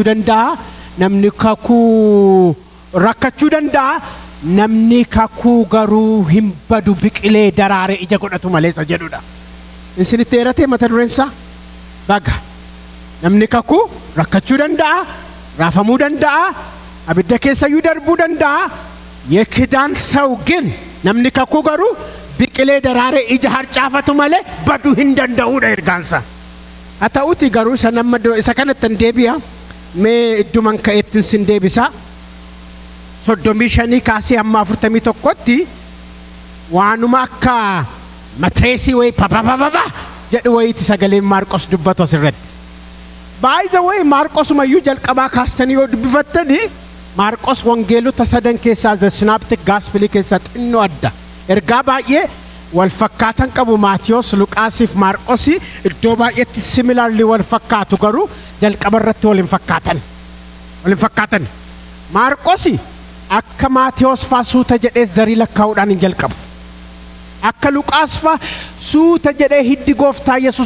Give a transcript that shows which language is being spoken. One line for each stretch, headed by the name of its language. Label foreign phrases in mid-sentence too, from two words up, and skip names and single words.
Oromo: danda'a namni kakuu rakkachuu danda'a namni kakuu garuu hin badu biqilee daraare ija godhatu maleessa jedhudha isinitti eeratee mata dureensaa baga namni kakuu rakkachuu danda'a raafamuu danda'a abidda keessayyuu darbuu danda'a
Amharic: የኪዳን ሰው ግን
Oromo: namni kakuu garuu biqilee daraare ija harcaafatu malee baduu hin danda'uudha ergaansa haa ta'uuti garuu isa kanatti deebi'a mee idduman ka'eettiin sin deebisa 35 kaasee amma 41tti waanuma akka matreesii wayi papapapapa jedhu wayiiti sagaleen Maarqos dubbatu asirratti
English: by the way
Oromo: Maarqosumayyuu jalqabaa kaastanii yoo dubbifattanii Maarqos wangeelota sadan keessaa
English: the synoptic gospel
Oromo: keessaa xinnoo adda ergaa baay'ee wal fakkaatan qabu Maatiyos Luqaasiif Maarqosi iddoo baay'eetti similarly wal fakkaatu garuu jalqaba irratti wal hin fakkaatan Maarqosi akka Maatiyos faa suuta jedhee zarii lakkaa'uudhaan hin jalqabu akka Luqaas faa suuta jedhee hiddi gooftaa Yesuus